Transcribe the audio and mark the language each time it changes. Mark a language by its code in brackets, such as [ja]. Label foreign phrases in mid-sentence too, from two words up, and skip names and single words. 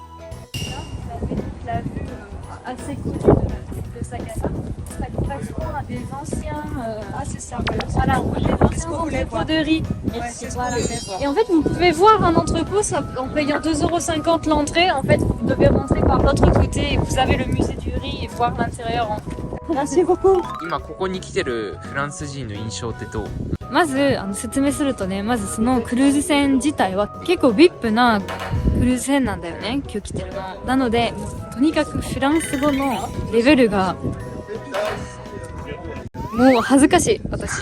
[fr] La vue assez connue de Sagasa, ça correspond à des anciens. C'est ça. Voilà, des anciens entrepôts de riz. Voilà. Et en fait, vous pouvez voir un entrepôt en payant 2,50 € l'entrée. En fait, vous devez rentrer par l'autre côté et vous avez le musée du riz et voir l'intérieur. Merci beaucoup. [ja] 今ここに来てるフランス人の印象ってどう？まず説明するとね、まずそのクルーズ船自体は結構 VIP なクルーズ船なんだよね、今日来てるの。なので、とにかくフランス語のレベルがもう恥ずかしい、私。